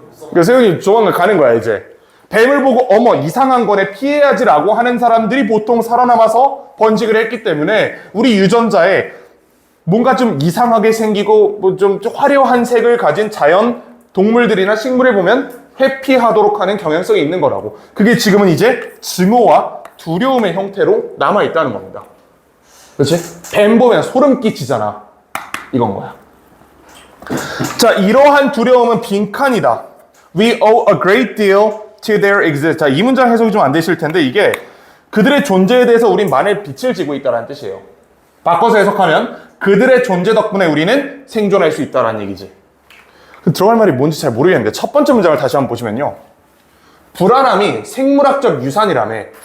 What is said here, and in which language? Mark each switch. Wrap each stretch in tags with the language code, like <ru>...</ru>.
<ko>그래서 세훈이 조만간 가는 거야 이제. 뱀을 보고 어머 이상한 거네 피해야지라고 하는 사람들이 보통 살아남아서 번식을 했기 때문에 우리 유전자에 뭔가 좀 이상하게 생기고 뭐 좀 화려한 색을 가진 자연 동물들이나 식물에 보면 회피하도록 하는 경향성이 있는 거라고. 그게 지금은 이제 증오와 두려움의 형태로 남아있다는 겁니다. 그렇지? 뱀 보면 소름 끼치잖아. 이건 거야. 자, 이러한 두려움은 빈칸이다.</ko> <en>We owe a great deal to their existence.</en> <ko>자, 이 문장 해석이 좀 안 되실 텐데 이게 그들의 존재에 대해서 우린 만일 빛을 지고 있다는 뜻이에요. 바꿔서 해석하면 그들의 존재 덕분에 우리는 생존할 수 있다는 얘기지. 들어갈 말이 뭔지 잘 모르겠는데 첫 번째 문장을 다시 한번 보시면요. 불안함이 생물학적 유산이라며.</ko>